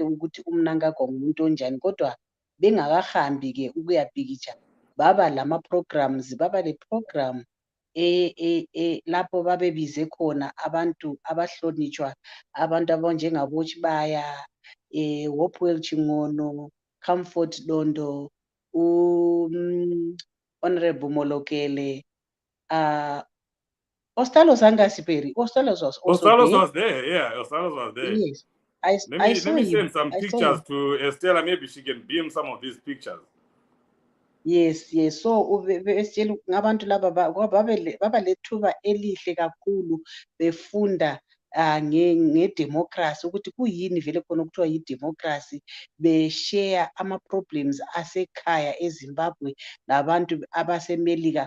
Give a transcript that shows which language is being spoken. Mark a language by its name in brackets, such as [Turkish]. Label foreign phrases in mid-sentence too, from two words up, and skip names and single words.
[North Ndebele] ukuthi uMnangagwa ngumuntu onjani, kodwa bengakahambi ke ukuyabhikitsha baba lama-programs, baba le-program lapho babebize khona abantu abahlonitshwa, abantu abanjengabo Chibaya, Hopewell Chingono, Comfort Dondo, Honorable Molokele, Ostalos Angasiperi. [English] Ostalos was also Ostalos there. was there, yeah. Ostalos was there. Yes, Let I me saw send him. some I saw pictures him. to Estella. Maybe she can beam some of these pictures. Yes, yes. [North Ndebele] So besitshela ngabantu laba baba lethuba elihle kakhulu befunda ngedemocracy ukuthi kuyini vele khona okuthiwa yidemocracy, beshare ama-problems asekhaya eZimbabwe labantu abasemelika.